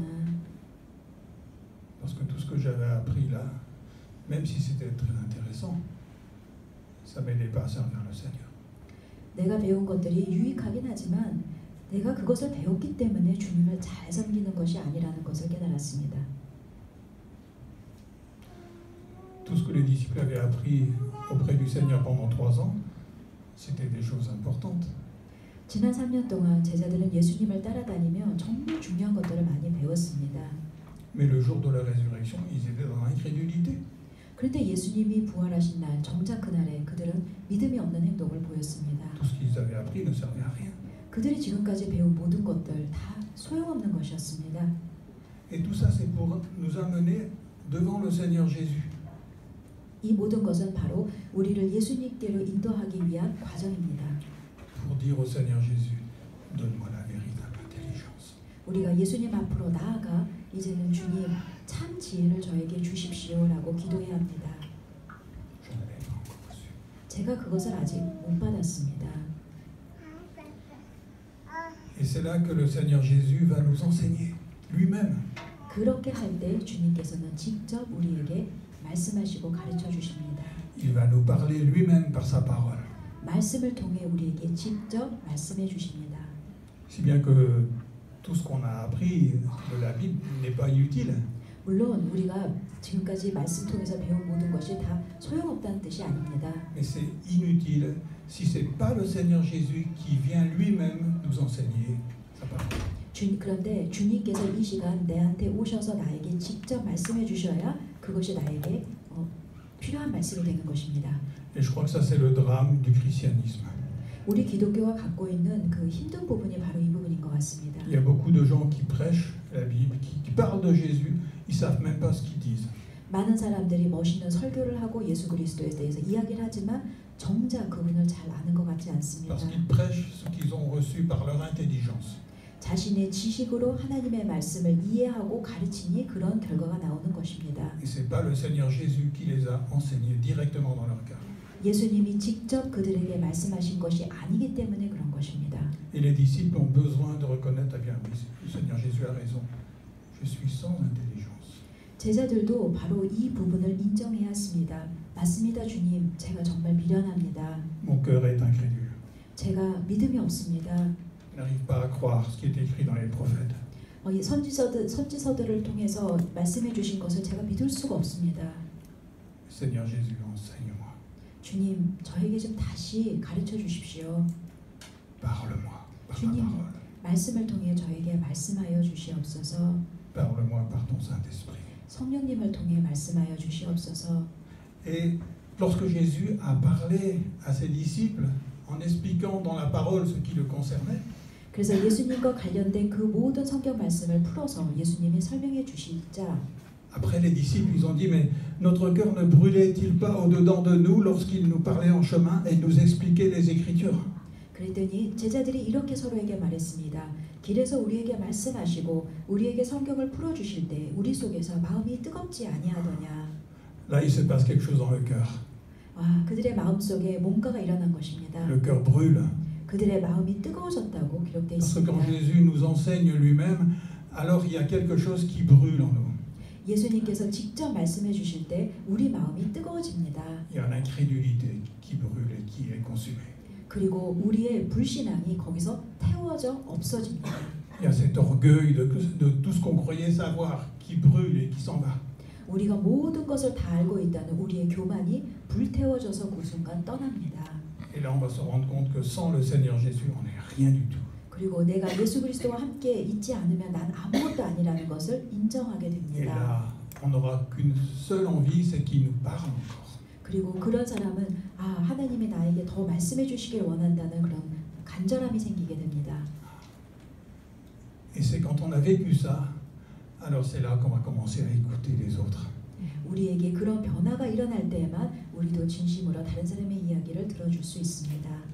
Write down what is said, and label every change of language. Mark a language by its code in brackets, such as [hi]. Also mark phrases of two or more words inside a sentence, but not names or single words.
[fr] Parce que tout ce que j'avais appris là, même si c'était très intéressant, ça m'aidait pas à servir le Seigneur. [ko] 내가 배운 것들이 유익하긴 하지만 내가 그것을 배웠기 때문에 주님을 잘 섬기는 것이 아니라는 것을 깨달았습니다. [fr] Tout ce que les disciples avaient appris auprès du Seigneur pendant 3 ans, c'était des choses importantes. [ko] 지난 3년 동안 제자들은 예수님을 따라다니며 정말 중요한 것들을 많이 배웠습니다. [fr] Mais le jour de la résurrection, ils étaient dans l'incrédulité. [ko] 그런데 예수님이 부활하신 날, 정작 그날에 그들은 믿음이 없는 행동을 보였습니다. [fr] Tout ce qu'ils avaient appris ne servait à rien. [ko] 그들이 지금까지 배운 모든 것들 다 소용없는 것이었습니다. [fr] Et tout ça, c'est pour nous amener devant le Seigneur Jésus. [ko] 이 모든 것은 바로 우리를 예수님께로 인도하기 위한 과정입니다. [fr] Pour dire au Seigneur Jésus, donne-moi la vérité à l'intérieur. [ko] 우리가 예수님 앞으로 나아가 이제는 주님 참 지혜를 저에게 주십시오라고 기도해야 합니다. [fr] Je n'avais pas encore reçu. [ko] 제가 그것을 아직 못 받았습니다. [fr] Et c'est là que le Seigneur Jésus va nous enseigner lui-même. [ko] 그렇게 할 때 주님께서는 직접 우리에게 말씀하시고 가르쳐 주십니다. [fr] Il va nous parler lui-même par sa parole. [ko] 말씀을 통해 우리에게 직접 말씀해 주십니다. [fr] Si bien que tout ce qu'on a appris de la Bible n'est pas inutile. [ko] 물론 우리가 지금까지 말씀 통해서 배운 모든 것이 다 소용없다는 뜻이 아닙니다. [fr] Mais c'est inutile si ce n'est pas le Seigneur Jésus qui vient lui-même nous enseigner sa parole. [ko] 그런데 주님께서 이 시간 내한테 오셔서 나에게 직접 말씀해 주셔야 그것이 나에게 필요한 말씀이 되는 것입니다. [fr] Et je crois que ça c'est le drame du christianisme. [ko] 우리 기독교가 갖고 있는 그 힘든 부분이 바로 이 부분인 것 같습니다. [fr] Il y a beaucoup de gens qui prêchent la Bible, qui parlent de Jésus, ils savent même pas ce qu'ils disent. [ko] 많은 사람들이 멋있는 설교를 하고 예수 그리스도에 대해서 이야기를 하지만 정작 그분을 잘 아는 것 같지 않습니다. [fr] Parce qu'ils prêchent ce qu'ils ont reçu par leur intelligence. [ko] 자신의 지식으로 하나님의 말씀을 이해하고 가르치니 그런 결과가 나오는 것입니다. [fr] Et c'est pas le Seigneur Jésus qui les a enseignés directement dans leur cœur. [ko] 예수님이 직접 그들에게 말씀하신 것이 아니기 때문에 그런 것입니다. [fr] Et les disciples ont besoin de reconnaître, eh bien oui, le Seigneur Jésus a raison. Je suis sans intelligence. [ko] 제자들도 바로 이 부분을 인정해야 했습니다. 맞습니다, 주님. 제가 정말 미련합니다. [fr] Mon cœur est incrédule. [ko] 제가 믿음이 없습니다. [fr] Je n'arrive pas à croire ce qui est écrit dans les prophètes. [ko] 이 선지서들을 통해서 말씀해 주신 것을 제가 믿을 수가 없습니다. [fr] Seigneur Jésus, enseigne-moi. [ko] 주님, 저에게 좀 다시 가르쳐 주십시오. [fr] Parle-moi par ta [ko] 주님, [fr] parole. [ko] 말씀을 통해 저에게 말씀하여 주시옵소서. [fr] Parle-moi par ton Saint-Esprit. [ko] 성령님을 통해 말씀하여 주시옵소서. [fr] Et lorsque Jésus a parlé à ses disciples en expliquant dans la parole ce qui le concernait, [ko] 그래서 예수님과 관련된 그 모든 성경 말씀을 풀어서 예수님이 설명해 주시자 [fr] après les disciples, ils ont dit, mais notre cœur ne brûlait-il pas au-dedans de nous lorsqu'il nous parlait en chemin et nous expliquait les Écritures? [ko] 그랬더니 제자들이 이렇게 서로에게 말했습니다. 길에서 우리에게 말씀하시고 우리에게 성경을 풀어주실 때 우리 속에서 마음이 뜨겁지 아니하더냐. [fr] Là, il se passe quelque chose dans le cœur. [ko] 와, 그들의 마음속에 뭔가가 일어난 것입니다. [fr] Le cœur brûle. [ko] 그들의 마음이 뜨거워졌다고 기록되어 [fr] Parce que quand [ko] 있습니다. [fr] Jésus nous enseigne lui-même, alors il y a quelque chose qui brûle en nous. [ko] 예수님께서 직접 말씀해 주실 때 우리 마음이 뜨거워집니다. [fr] Il y a l'incrédulité qui brûle et qui est consumée. [ko] 그리고 우리의 불신앙이 거기서 태워져 없어집니다. [fr] Il y a cet orgueil de tout ce qu'on croyait savoir qui brûle et qui s'en va. [ko] 우리가 모든 것을 다 알고 있다는 우리의 교만이 불태워져서 그 순간 떠납니다. [fr] Et là, on va se rendre compte que sans le Seigneur Jésus, on n'est rien du tout. [ko] 그리고 내가 예수 그리스도와 함께 있지 않으면 난 아무것도 아니라는 것을 인정하게 [fr] Et [ko] 됩니다. [fr] là, on n'aura qu'une seule envie, c'est qu'il nous parle encore. [ko] 그리고 그런 사람은 하나님이 나에게 더 말씀해 주시길 원한다는 그런 간절함이 생기게 됩니다. [fr] Et c'est quand on a vécu ça, alors c'est là qu'on va commencer à écouter les autres. [ko] 우리에게 그런 변화가 일어날 때에만 우리도 진심으로 다른 사람의 이야기를 들어줄 수 있습니다.